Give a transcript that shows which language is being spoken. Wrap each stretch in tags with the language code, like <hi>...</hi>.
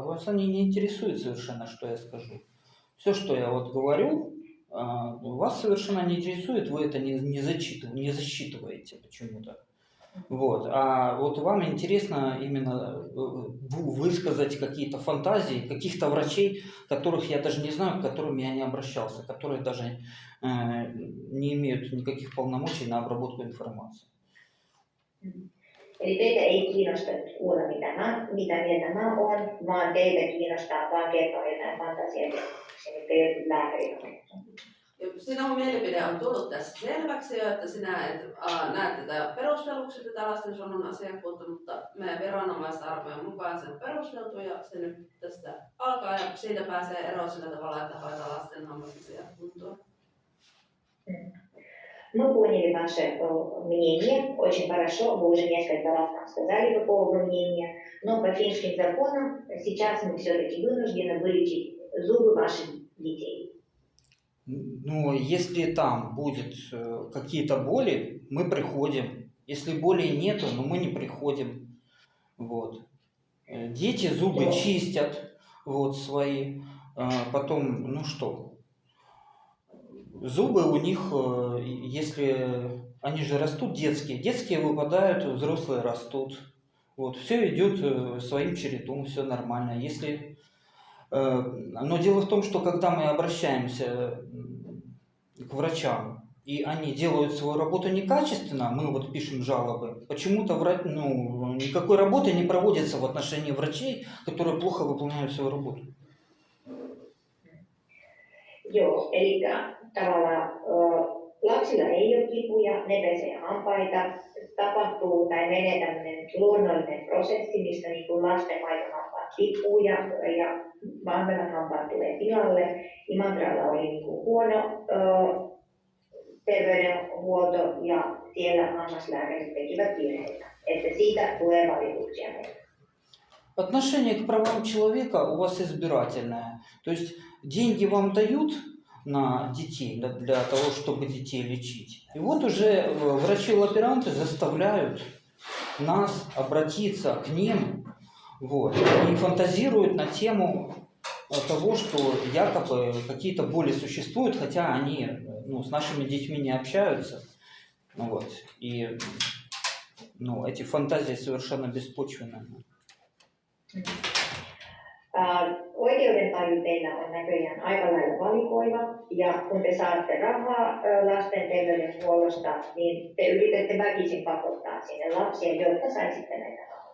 <ru>Вас они не интересуют совершенно, что я скажу. Все, что я вот говорю, вас совершенно не интересует, вы это не засчитываете почему-то. Вот. А вот вам интересно именно высказать какие-то фантазии каких-то врачей, которых я даже не знаю, к которым я не обращался, которые даже не имеют никаких полномочий на обработку информации.</ru> <fi>Eli teitä ei kiinnosta kuulla, mitä mieltä mä oon, vaan teitä kiinnostaa vaan kertoa jotain fantasiakeskuksia, mitkä jotkut lääkärit on. Sinun mielipide on tullut tässä selväksi jo, että sinä et näe tätä perustelluksi tätä lastensuojelun asiakkuutta, mutta meidän viranomaisarvojen mukaan se on perusteltu ja se nyt tästä alkaa ja siitä pääsee eroon sillä tavalla, että hoitaa lasten ammatillisia kuntoon.</fi> <ru>Мы поняли ваше мнение, очень хорошо, вы уже несколько раз нам сказали по поводу мнения, но по финским законам сейчас мы все-таки вынуждены вылечить зубы ваших детей. Ну, если там будет какие-то боли, мы приходим. Если болей нету, но мы не приходим. Вот. Дети зубы чистят вот, свои. Потом, ну что, зубы у них, если они же растут детские выпадают, взрослые растут. Вот. Все идет своим чередом, все нормально. Если... Но дело в том, что когда мы обращаемся к врачам, и они делают свою работу некачественно, мы вот пишем жалобы, почему-то никакой работы не проводится в отношении врачей, которые плохо выполняют свою работу.</ru> <fi>Joo, eli tavallaan lapsilla ei ole kipuja, ne pesee hampaita, tapahtuu tai menee tämmöinen luonnollinen prosessi, missä niin kuin lasten maitohampaat tippuu ja vanhemmat hampaat tulee tilalle. Imatralla oli niin kuin huono terveydenhuolto ja siellä hammaslääkärit tekivät virheitä, että siitä tulee valituksia meille.</fi> <ru>Отношение к правам человека у вас избирательное. То есть деньги вам дают на детей, для того, чтобы детей лечить. И вот уже врачи-лаборанты заставляют нас обратиться к ним, вот, и фантазируют на тему того, что якобы какие-то боли существуют, хотя они с нашими детьми не общаются. Вот, и эти фантазии совершенно беспочвенные.</ru> <fi>Oikeudentaju teillä on näköjään aika lailla valikoiva, ja kun te saatte rahaa lasten terveydenhuollosta, niin te yritätte väkisin pakottaa sinne lapsia, jotta saisitte näitä rahoja.</fi>